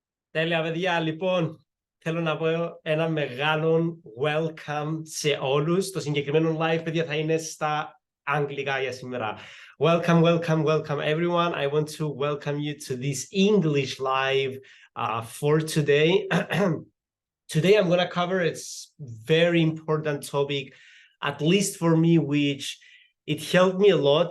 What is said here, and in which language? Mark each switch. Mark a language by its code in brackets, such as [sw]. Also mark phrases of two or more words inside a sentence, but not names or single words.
[el] Τέλεια, παιδιά. Λοιπόν, θέλω να πω ένα μεγάλο welcome σε όλους. Το συγκεκριμένο live, παιδιά, θα είναι στα αγγλικά για σήμερα. [en] Welcome, everyone. I want to welcome you to this English live for today. Today, I'm going to cover a very important topic, at least for me, which it helped me a lot.